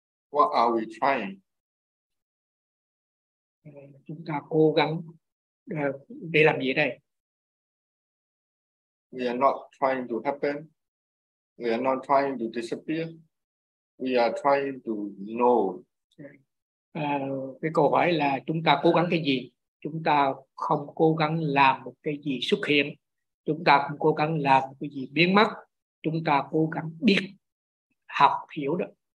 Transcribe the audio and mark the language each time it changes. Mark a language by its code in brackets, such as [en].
[en] What are we trying? [vi] Chúng ta cố gắng để làm gì đây? [en] We are not trying to happen. We are not trying to disappear. We are trying to know. [vi] Cái câu hỏi là chúng ta cố gắng cái gì? Chúng ta không cố gắng làm một cái gì xuất hiện. Chúng ta không cố gắng làm một cái gì biến mất. Chúng ta cố gắng biết, học, hiểu được.